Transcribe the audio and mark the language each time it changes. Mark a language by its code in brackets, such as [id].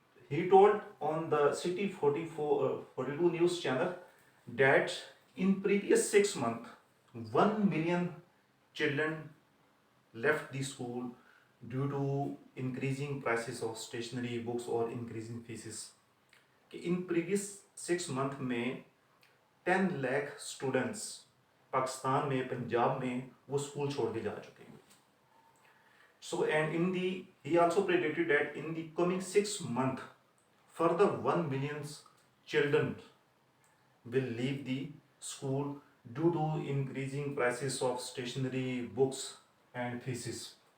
[en] He told on the City 42 news channel that in previous 6 months, 1 million children left the school due to increasing prices of stationery books or increasing fees. In previous 6 month [hi] में 10 lakh students Pakistan में पंजाब में वो school छोड़ के जा चुके हैं. [en] So and in the he also predicted that in the coming 6 months further 1 million children will leave the school due to increasing prices of stationery, books and fees.